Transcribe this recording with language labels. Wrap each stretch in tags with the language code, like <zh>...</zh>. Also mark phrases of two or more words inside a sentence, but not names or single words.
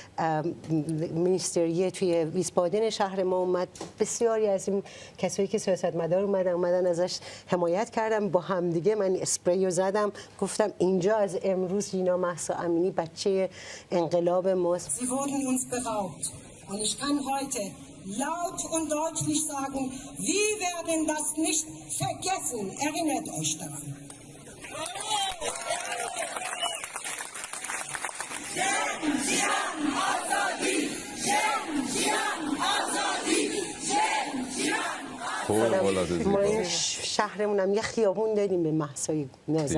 <fa>مینیستریه توی ویسبادن شهر ما اومد، بسیاری از این کسایی که سیاستمدار اومدن ازش حمایت کردم. با همدیگه من اسپری رو زدم، گفتم اینجا از امروز ژینا مهسا امینی بچه انقلاب ماست.</fa> <de>Und ich kann heute laut und deutlich sagen, wir werden das nicht vergessen. Erinnert euch daran.</de> <fa>ما این شهرمونم یه خیابون داریم به مهسای نازنین.</fa>